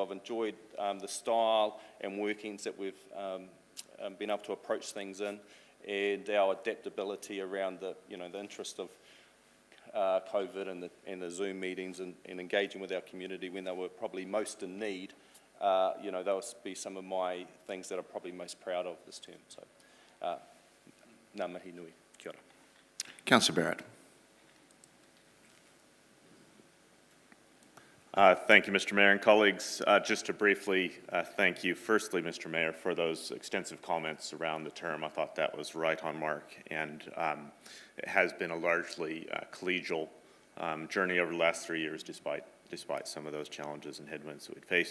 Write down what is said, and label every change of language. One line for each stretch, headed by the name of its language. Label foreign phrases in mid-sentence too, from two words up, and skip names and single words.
English: I've enjoyed the style and workings that we've been able to approach things in, and our adaptability around the interest of COVID and the Zoom meetings and engaging with our community when they were probably most in need. They'll be some of my things that I'm probably most proud of this term. So,
Māori: ngā mihi nui. Kia ora.
English: Councillor Barrett. Thank you, Mr. Mayor and colleagues. Just to briefly thank you, firstly, Mr. Mayor, for those extensive comments around the term. I thought that was right on mark, and it has been a largely collegial journey over the last 3 years, despite some of those challenges and headwinds that we'd faced.